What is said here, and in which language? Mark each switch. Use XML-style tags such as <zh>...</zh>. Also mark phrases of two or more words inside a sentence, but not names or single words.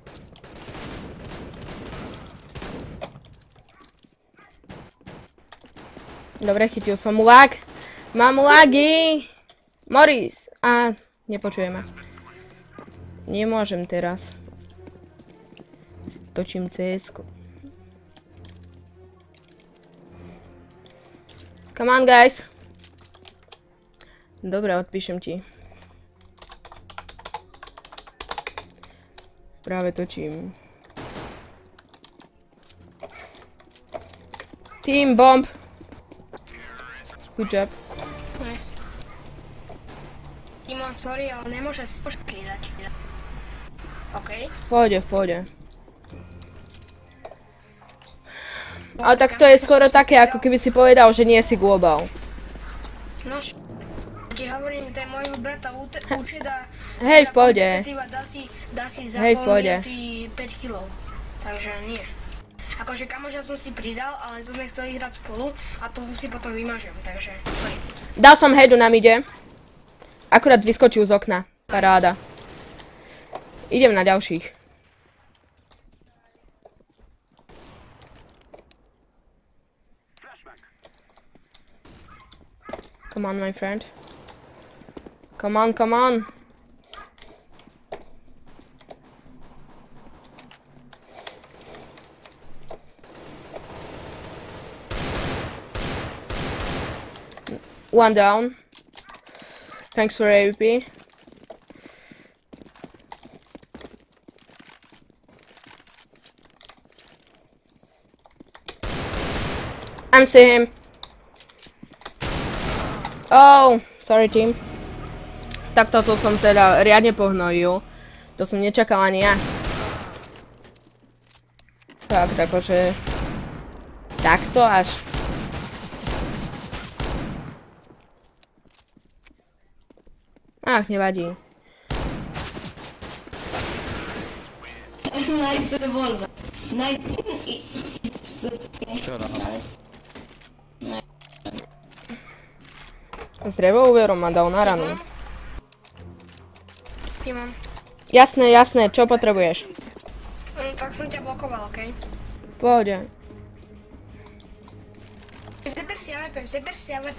<sk>Dobre, chytil som lag. Mám lagy. Morris. A nepočuje ma. Nemôžem teraz. Točím CS-ku.</sk> <en>Come on, guys.</en> <sk>Dobre, odpíšem ti. Práve točím.</sk> <en>Team bomb. Good job. Nice. Timon, sorry,</en> <sk>ale nemôžeš pridať. OK? V pohode. Ale tak to je skoro také, ako keby si povedal, že nie si global. No, ti hovorím, to je môjho brata účet a... Hej, v pohode. Dá si za Hej, v pohode. 5 kg. Takže nie. Akože kamoša som si pridal, ale sme chceli hrať spolu a toho si potom vymažem, takže sorry. Dal som headu na mide. Akurát vyskočil z okna. Paráda. Idem na ďalších.</sk> <en>Come on, my friend. Come on. One down. Thanks for AWP. And see him. Oh, sorry team.</en> <sk>Tak toto som teda riadne pohnojil. To som nečakal ani ja. Tak, akože... Takto až. Ach, nevadí.</sk> <en>Nice revolver. Nice. It's good. Nice.</en> <sk>S revolverom ma dal na ranu. Timon. Jasné, čo potrebuješ? Tak som ťa blokoval, okej? Pohode. Zeber si AWP.</sk>